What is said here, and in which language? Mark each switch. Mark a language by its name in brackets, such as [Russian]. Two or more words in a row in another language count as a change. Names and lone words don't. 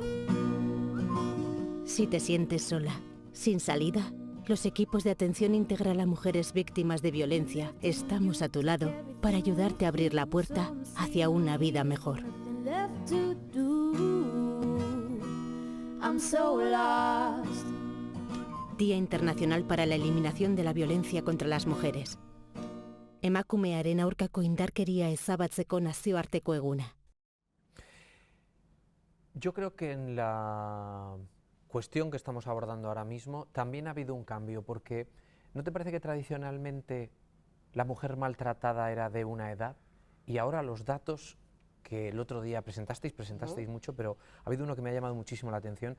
[Spanish] Si te sientes sola, sin salida, los equipos de atención integral a mujeres víctimas de violencia estamos a tu lado para ayudarte a abrir la puerta hacia una vida mejor. Día Internacional para la Eliminación de la Violencia contra las Mujeres. [Basque] Emakumearen aurkako indarkeria ezabatzeko nazioarteko eguna. [Spanish] Yo creo que en la cuestión que estamos abordando ahora mismo también ha habido un cambio, porque ¿no te parece que tradicionalmente la mujer maltratada era de una edad y ahora los datos que el otro día presentasteis mucho, pero ha habido uno que me ha llamado muchísimo la atención?